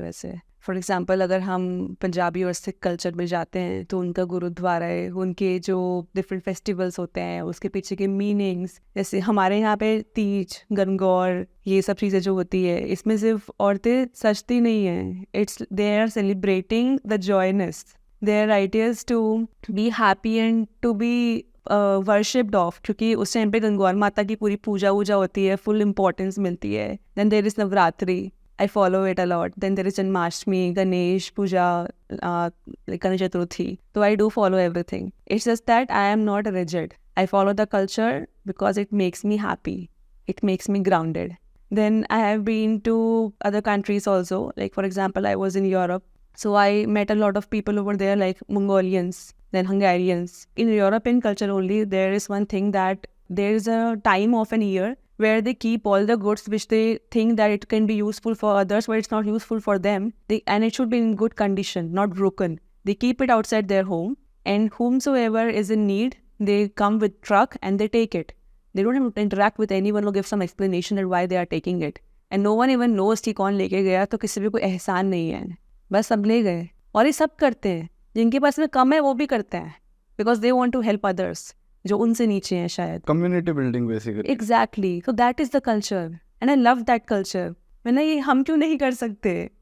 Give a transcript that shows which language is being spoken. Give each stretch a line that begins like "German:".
Hindi: वैसे for example अगर हम पंजाबी और सिख कल्चर में जाते हैं तो उनका गुरुद्वारा है, उनके जो डिफरेंट फेस्टिवल्स होते हैं उसके पीछे के मीनिंग्स, जैसे हमारे यहाँ पे तीज, गणगौर, ये सब चीज़ें जो होती है इसमें सिर्फ औरतें सजती नहीं हैं.
English: It's they are celebrating the joyness. Their ideas to be happy and to be worshipped of,
Hindi: क्योंकि उस टाइम पे गंगौर माता की पूरी पूजा वूजा होती है, फुल इम्पोर्टेंस मिलती है.
English: Then there is Navratri, I follow it a lot. Then there is Janmashtami, Ganesh Puja, like Ganesh Chaturthi. So I do follow everything. It's just that I am not rigid. I follow the culture because it makes me happy. It makes me grounded. Then I have been to other countries also. Like for example, I was in Europe. So I met a lot of people over there like Mongolians, then Hungarians. In European culture only, there is one thing that there is a time of an year where they keep all the goods which they think that it can be useful for others, but it's not useful for them. And it should be in good condition, not broken. They keep it outside their home, and whomsoever is in need, they come with truck and they take it. They don't have to interact with anyone or give some explanation that why they are taking it. And no one even knows
Hindi: कि कौन लेके गया, तो किसी भी कोई एहसान नहीं है, बस सब ले गए. और ये सब करते हैं, जिनके पास में कम है वो भी करते हैं,
English: because they want to help others
Hindi: जो उनसे नीचे हैं शायद.
English: Community building basically. Exactly. So that is the culture and I love that culture.
Hindi: मैंने ये हम क्यों नहीं कर सकते?